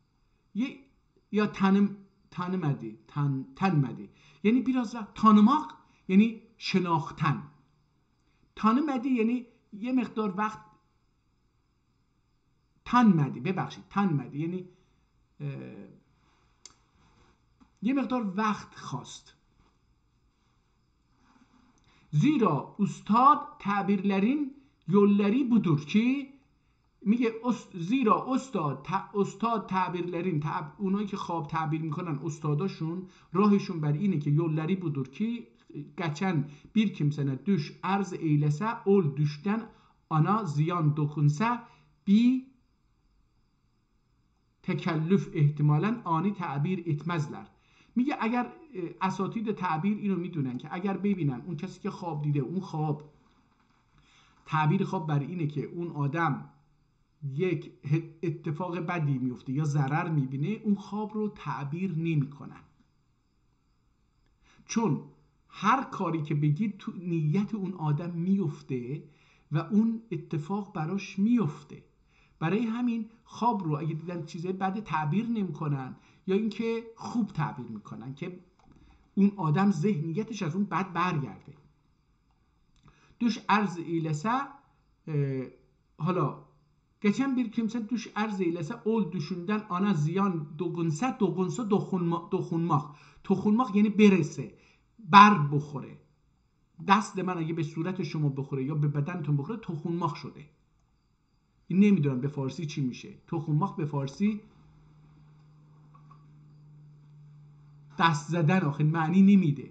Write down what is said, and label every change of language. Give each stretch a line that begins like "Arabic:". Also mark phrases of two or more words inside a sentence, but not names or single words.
Persian: یا tanımadı. یعنی
Ottoman Turkish: biraz وقت tanımak
Persian: یعنی شناختن. tanımadı یعنی یه مقدار وقت، tanımadı یعنی یه مقدار وقت خواست.
Ottoman Turkish: Zira ustad tabirlerin yolları budur ki
Persian: میگه زیرا استاد تعبیرlerin اونایی که خواب تعبیر میکنن استاداشون راهشون بر اینه که
Ottoman Turkish: yolları budur ki geçen bir kimsene düş arz eylese ol düşten ana ziyan dokunsa bir tekellüf ihtimalen ani تعبیر etmezler.
Persian: میگه اگر اساتید تعبیر اینو میدونن که اگر ببینن اون کسی که خواب دیده اون خواب تعبیر خواب بر اینه که اون آدم یک اتفاق بدی میفته یا ضرر میبینه، اون خواب رو تعبیر نمیکنن، چون هر کاری که بگید تو نیت اون آدم میفته و اون اتفاق براش میفته. برای همین خواب رو اگه دیدن چیزای بد تعبیر نمیکنن یا اینکه خوب تعبیر میکنن که اون آدم ذهنیتش از اون بد برگرده.
Ottoman Turkish: Düş arz eylese حالا geçen bir kimse düş arz eylese ol düşünden ana ziyan dokunsa dokunmak
Persian: یعنی برسه، بر بخوره. دست من اگه به صورت شما بخوره یا به بدنتون بخوره تخونماخ شده. این نمیدونم به فارسی چی میشه. تخونماخ به فارسی دست زدن آخه معنی نمیده.